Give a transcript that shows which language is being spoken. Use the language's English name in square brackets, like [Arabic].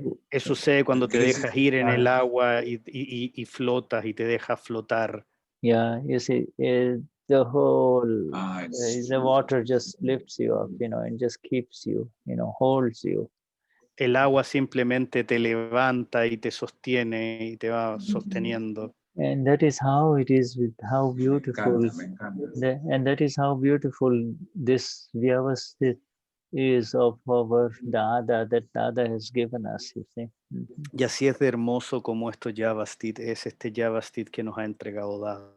[Spanish] Eso sucede cuando te dejas ir en el agua y flotas y te dejas flotar. [English] Yeah, you see, the whole, the water just lifts you up, you know, and just keeps you, you know, holds you. [Spanish] El agua simplemente te levanta y te sostiene y te va sosteniendo. [English] And that is how it is with how beautiful, [Spanish] Me encanta. [English] and that is how beautiful this Vyavasthit is of our Dada, that Dada has given us, you see. [Spanish] Y así es de hermoso como esto Yavastit es este Yavastit que nos ha entregado Dada.